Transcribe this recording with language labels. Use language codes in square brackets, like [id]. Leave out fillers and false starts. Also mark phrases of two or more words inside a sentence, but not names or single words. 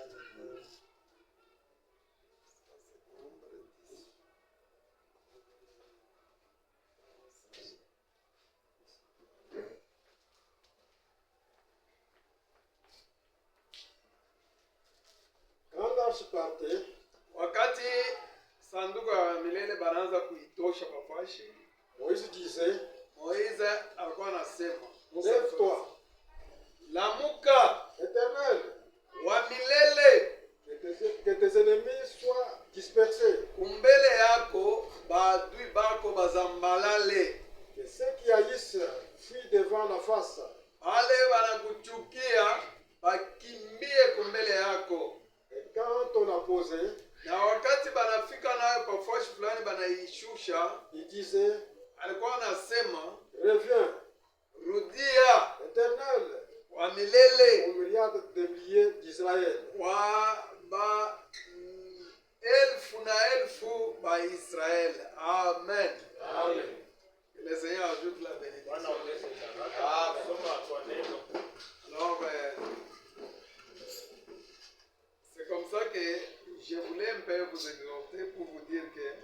[fr] Ça, c'est nombre 10. Quand l'arche partait, [sw] wakati sanduku ya milele banaanza kuitosha mafashi, Moïse disait, Moïse alikuwa anasema, [fr] lève-toi, lamuka, Éternel, [sw] wa milele, [fr] que tes ennemis soient dispersés, [sw] kumbele yako baadui bako bazambalale, [fr] que ceux qui haïssent fuient devant la face, [sw] wale wanakuchukia bakimbie kumbele yako. [fr] Et quand on a posé, [sw] na wakati banafika nayo kwa fashi fulani banaishusha, [fr] il disait, [sw] alikuwa anasema, reviens, rudia, Éternel, wa milele, [fr] au milliard de milliers d'Israël, [sw] wa ba elfu na elfu ba Israël. Amen. Amen. [fr] Que le Seigneur ajoute la bénédiction. Alors, c'est comme ça que je voulais un peu vous exhorter pour vous dire que